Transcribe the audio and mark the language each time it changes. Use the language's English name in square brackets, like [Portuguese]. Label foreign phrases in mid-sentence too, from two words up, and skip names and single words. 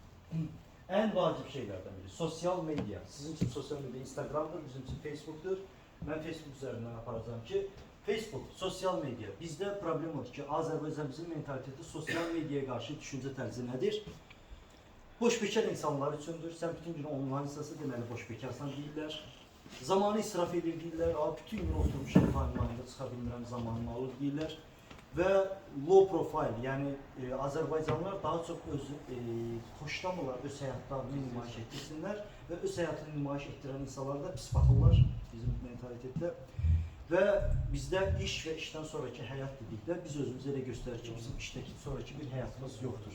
[Turkish] En vacip şeylerden biri sosyal medya. Sizin için sosyal medya Instagram'dır, bizim için Facebook'tur. Ben Facebook üzerinden aparacağım ki Facebook, sosyal medya. [Azerbaijani] Bizde problem odur ki Azərbaycanımızın mentaliteti sosyal medyaya karşı düşünce tərzi nədir? Boş bekar insanlar üçündür. Sen bütün gün online'sası deməli boş bekarsan deyirlər. Zamanı israf edir deyirlər. Bütün gün oturmuşam timeline çıxa bilmirəm, zamanımı alır deyirlər. Və [English] low profile, [Azerbaijani] yəni Azərbaycanlılar daha çox xoşlamırlar öz həyatlarını nümayiş etdirsinlər və öz həyatını nümayiş etdirən insanlar da pis baxırlar bizim mentalitetdə. Və bizdə iş və işdən sonraki həyat dedikdə biz özümüzü elə göstərir ki, bizim işdəki sonraki bir həyatımız yoxdur.